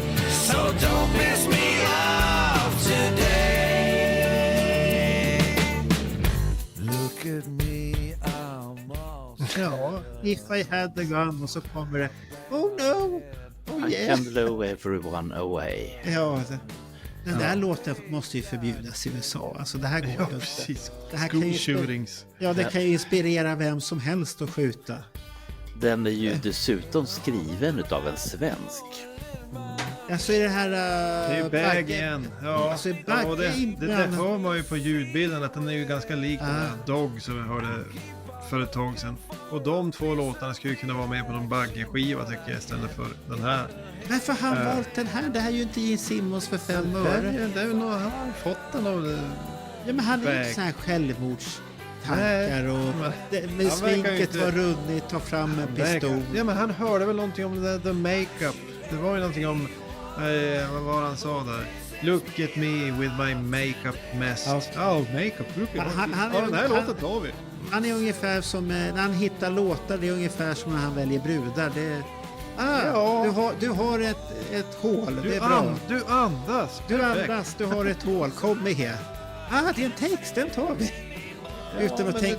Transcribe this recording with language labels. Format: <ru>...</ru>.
<en>So don't piss me off today. Look at me, I'm all...</en> <sv>Ja, If I Had A Gun, och så kommer det</sv> <en>Oh no, oh I yeah. can blow everyone away.</en> <sv>Ja, den där låten måste ju förbjudas i USA. Alltså det här går inte. Precis. Det här</sv> <en>School shootings.</en> <sv>Ja, det kan ju inspirera vem som helst att skjuta. Den är ju dessutom skriven utav en svensk. Alltså är det här... Det är ju Bag igen. Ja, Alltså, det hör man ju på ljudbilden att den är ju ganska lik den här Dog som vi hörde för ett tag sedan. Och de två låtarna skulle ju kunna vara med på någon Bagge-skiva tycker jag istället för den här. Varför har han valt den här? Det här är ju inte Gene Simmons för 5 öre. Det är nog, han har fått den av... Ja, men han är ju inte så här självmordstankar och med sminket inte... var runnit, ta fram en pistol. Ja, men han hörde väl någonting om</sv> <en>the makeup.</en> <sv>Det var ju någonting om, vad var han sa där?</sv> <en>Look at me with my makeup mess.</en> <sv>Makeup. Den här låten tar vi. Han är ungefär som, när han hittar låtar, det är ungefär som när han väljer brudar. Det du har ett hål, det är bra. Du andas. Du andas, du har ett hål, kom med här. Det är en text, den tar vi. Utan att tänka,</sv>